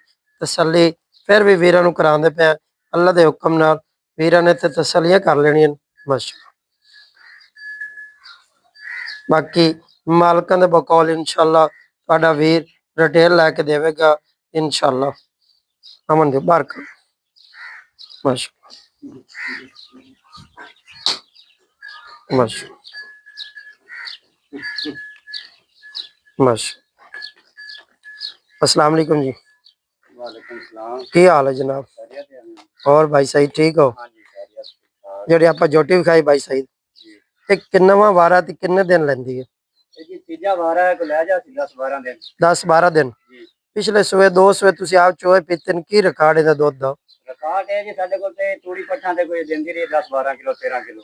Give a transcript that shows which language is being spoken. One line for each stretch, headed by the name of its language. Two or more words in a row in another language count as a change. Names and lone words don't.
Punjabi: ਤਸੱਲੀ ਫਿਰ ਵੀ ਵੀਰਾਂ ਨੂੰ ਕਰਾਂਦੇ ਪਏ ਹੈਂ। ਅੱਲ੍ਹਾ ਕੇ ਹੁਕਮ ਨਾਲ ਵੀਰਾਂ ਨੇ ਤੇ ਤਸੱਲੀਆਂ ਕਰ ਲੈਣੀਆਂ ਮਾਸ਼ਾਅੱਲ੍ਹਾ। ਬਾਕੀ ਮਾਲਕਾਂ ਦੇ ਬਕੌਲ ਇੰਸ਼ਾਅੱਲ੍ਹਾ ਤੁਹਾਡਾ ਵੀਰ ਡਿਟੇਲ ਲੈਕੇ ਦੇਵੇਗਾ ਇੰਸ਼ਾਅੱਲ੍ਹਾ। ਅਮਨ ਦੇ ਬਾਹਰ ਕਰ ਮਾਸ਼ਾਅੱਲ੍ਹਾ ਮਾਸ਼ਾਅੱਲ੍ਹਾ।
Arabic: السلام عليكم
Punjabi: जी।
Arabic: وعليكم سلام.
Punjabi: ਕੀ ਹਾਲ ਹੈ ਜਨਾਬ? ਖ਼ੈਰੀਅਤ ਹੈ ਅਮੀਨ?
Urdu: اور بھائی سعید ٹھیک ہو?
Punjabi: ਹਾਂ ਜੀ, ਖ਼ੈਰੀਅਤ ਠੀਕ-ਠਾਕ। ਜਿਹੜੀ ਆਪਾਂ ਜੋਟੀ ਵਿਖਾਈ ਬਾਈ ਸਈਦ जी। ਇਹ ਕਿੰਨਵਾਂ ਵਾਰਾ ਤੇ ਕਿੰਨੇ ਦਿਨ ਲੈਂਦੀ ਹੈ? ਇਹ ਜੀ ਤੀਜਾ ਵਾਰ ਹੈ, ਕੋਈ ਲੈ ਜਾ ਸੀ 10-12 ਦਿਨ। 10-12 ਦਿਨ। ਜੀ। ਪਿਛਲੇ ਸੂਏ ਦੋ ਸੂਏ ਤੁਸੀਂ ਆਪ ਚੋਏ ਪੀਤੇ ਨੇ, ਕੀ ਰਿਕਾਰਡ ਇਹਦਾ ਦੁੱਧ ਦਾ? ਰਿਕਾਰਡ ਹੈ ਜੀ ਸਾਡੇ ਕੋਲ ਤੇ ਤੂੜੀ ਪੱਠਾਂ ਤੇ ਕੋਈ ਦਿੰਦੀ ਰਹੀ 10-12 ਕਿਲੋ 13 ਕਿਲੋ।